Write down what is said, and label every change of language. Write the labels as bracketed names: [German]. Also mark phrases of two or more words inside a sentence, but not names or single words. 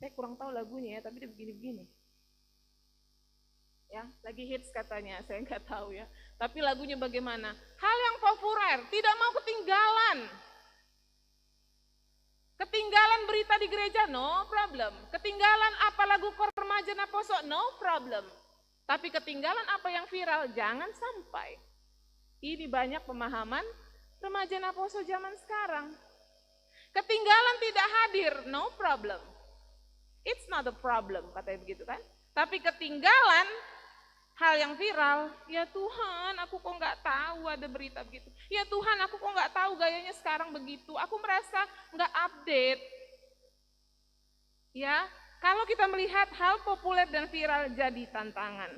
[Indonesian] Saya kurang tahu lagunya ya, tapi dia begini-begini. Ya, lagi hits katanya, saya nggak tahu ya. Tapi lagunya bagaimana? Hal yang populer, tidak mau ketinggalan. Ketinggalan berita di gereja, [English] no problem. [Indonesian] Ketinggalan apa lagu kor remaja Naposo, [English] no problem. [Indonesian] Tapi ketinggalan apa yang viral, jangan sampai. Ini banyak pemahaman remaja Naposo zaman sekarang. Ketinggalan tidak hadir, [English] no problem. It's not a problem, [Indonesian] katanya begitu kan. Tapi ketinggalan hal yang viral, ya Tuhan aku kok nggak tahu ada berita begitu. Ya Tuhan aku kok nggak tahu gayanya sekarang begitu. Aku merasa nggak update. Ya, kalau kita melihat hal populer dan viral jadi tantangan.